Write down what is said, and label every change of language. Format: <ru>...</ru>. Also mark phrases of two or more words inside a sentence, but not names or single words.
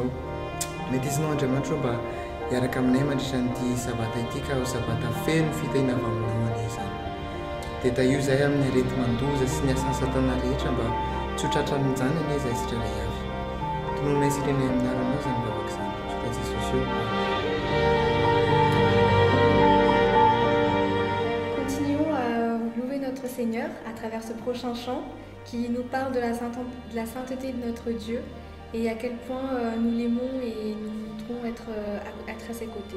<mg>Mety izinao Andriamanitra mba hiaraka aminay mandritra n'ity sabata ity ka ho sabata feno fitahiana avy aminao anie izany. Dia taio izay amin'ny arety mandoza sy ny asan'ny satana rehetra mba tsy ho tratra minjany anie izay tsirairay avy. Tononay sirenay amin'ny aranao izany vavaka izany. Soka Jesosy eo.</mg> <fr>Continuons à louer notre Seigneur à travers ce prochain chant qui nous parle de la sainteté de notre Dieu et à quel point nous l'aimons et nous voudrons être à ses côtés.</fr>